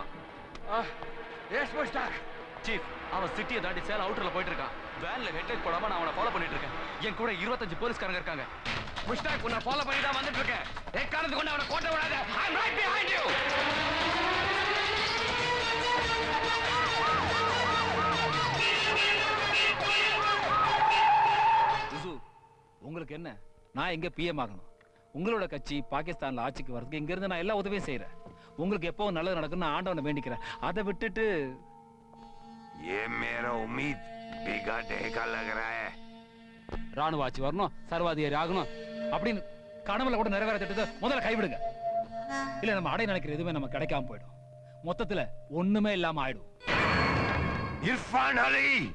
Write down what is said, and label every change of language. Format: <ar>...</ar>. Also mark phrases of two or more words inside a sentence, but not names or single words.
<ta>எஸ் முஸ்டாக். சீஃப், அவன் சிட்டியை தாண்டி சேல அவுட்டர்ல போயிட்டு இருக்கான். வேன்ல ஹெட்லைட் போடாம நான் அவனை ஃபாலோ பண்ணிட்டு இருக்கேன். என் கூட 25 போலீஸ்காரங்க இருக்காங்க. முஸ்டாக், உன்னை ஃபாலோ பண்ணி தான் வந்துட்டு இருக்கேன். எக்காரணத்துக்கு கொண்டு அவனை கோட்டை விடாத.</ta> <en>I am right behind you.</en> <ta>உங்களுக்கு என்ன? நான் எங்க பிஎம் ஆகணும். உங்களோட கட்சி பாகிஸ்தான்ல ஆட்சிக்கு வரதுக்கு இங்க இருந்து நான் எல்லா உதவியும் செய்யறேன். உங்களுக்கு எப்போ நல்லது நடக்கும் நான் ஆண்டவனை வேண்டிக்கிறேன். அதை விட்டுட்டு</ta> <hi>ये मेरा उम्मीद बिगाड़ने का लग रहा है.</hi> <ta>ராணுவ ஆட்சி வரணும், சர்வாதிகாரி ஆகணும் அப்படின்னு கனவுல கூட நிறைவேற திட்டத்தை முதல்ல கைவிடுங்க. இல்ல நம்ம அடைய நினைக்கிற எதுவுமே நமக்கு கிடைக்காம போயிடும். மொத்தத்துல ஒண்ணுமே இல்லாம ஆயிடும். इरफान अली.</ta>